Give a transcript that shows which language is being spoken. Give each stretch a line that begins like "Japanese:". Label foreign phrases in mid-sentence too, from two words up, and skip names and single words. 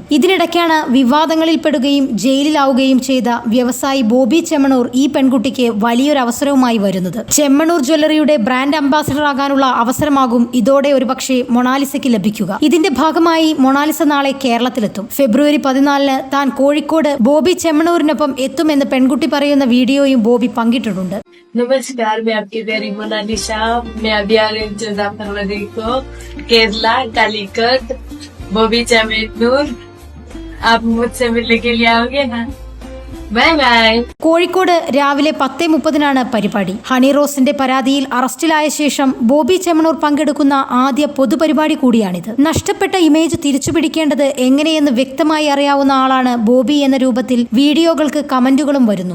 Malayalam: ഇതിനിടയ്ക്കാണ് വിവാദങ്ങളിൽപ്പെടുകയും ജയിലിലാവുകയും ചെയ്ത വ്യവസായി ബോബി ചെമ്മണ്ണൂർ ഈ പെൺകുട്ടിക്ക് വലിയൊരു അവസരവുമായി വരുന്നത്. ചെമ്മണ്ണൂർ ജ്വല്ലറിയുടെ
English: brand ambassador
Malayalam: ആകാനുള്ള അവസരമാകും ഇതോടെ ഒരുപക്ഷെ മൊണാലിസയ്ക്ക് ലഭിക്കുക. ഇതിന്റെ ഭാഗമായി മൊണാലിസ നാളെ കേരളത്തിലെത്തും. ഫെബ്രുവരി 14 താൻ കോഴിക്കോട് ബോബി ചെമ്മണ്ണൂരിനൊപ്പം എത്തുമെന്ന് പെൺകുട്ടി പറയുന്ന വീഡിയോയും ബോബി പങ്കിട്ടിട്ടുണ്ട്.
Hindi: नमस्कार, मैं आपकी प्यारी मोनालिसा। मैं अभी आ रही हूँ मुजफ्फरनगर को, केरला, कालीकट, बॉबी चेम्मन्नूर। आप मुझसे मिलने के लिए आओगे ना?
English: bye bye.
Malayalam: കോഴിക്കോട് രാവിലെ 10:30 പരിപാടി. ഹണി റോസിന്റെ പരാതിയിൽ അറസ്റ്റിലായ ശേഷം ബോബി ചെമ്മണ്ണൂർ പങ്കെടുക്കുന്ന ആദ്യ പൊതുപരിപാടി കൂടിയാണിത്. നഷ്ടപ്പെട്ട ഇമേജ് തിരിച്ചുപിടിക്കേണ്ടത് എങ്ങനെയെന്ന് വ്യക്തമായി അറിയാവുന്ന ആളാണ് ബോബി എന്ന രൂപത്തിൽ വീഡിയോകൾക്ക് കമന്റുകളും വരുന്നു.